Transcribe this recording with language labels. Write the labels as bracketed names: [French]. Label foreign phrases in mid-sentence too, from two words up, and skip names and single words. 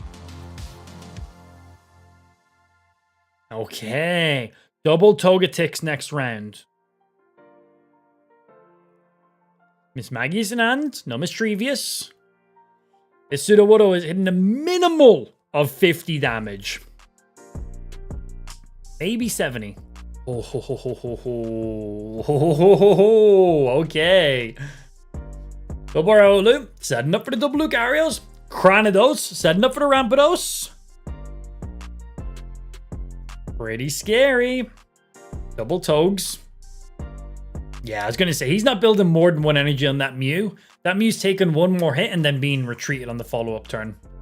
[English] Okay. Double Togetix next round. Miss Maggie's in hand. No Mischievous. This Sudowoodo is hitting a minimal of 50 damage. Maybe 70. Oh, ho, ho, ho, ho, ho. Ho, ho, ho, ho. Okay. Double Raoulou, setting up for the double Lucarios. Cranidos, setting up for the Rampardos. Pretty scary. Double Togs. Yeah, I was going to say, he's not building more than 1 energy on that Mew. That Mew's taking 1 more hit and then being retreated on the follow-up turn.